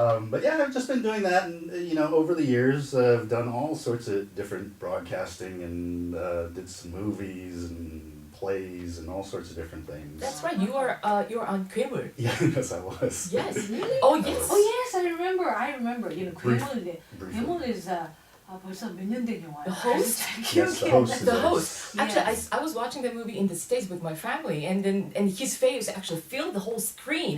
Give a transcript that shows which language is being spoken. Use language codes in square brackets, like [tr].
[en] But yeah, I've just been doing that, and over the years, I've done all sorts of different broadcasting and did some movies and plays and all sorts of different things. That's right. You are on 괴물. Yeah, yes, I was. Yes. Really? Oh yes. Oh yes, I remember. [ko] 괴물 is 벌써 몇 년 된 영화예요. [en] The host? Yes, the host. The host. Yes. Actually, I was watching the movie in the States with my family, and his face actually filled the whole screen.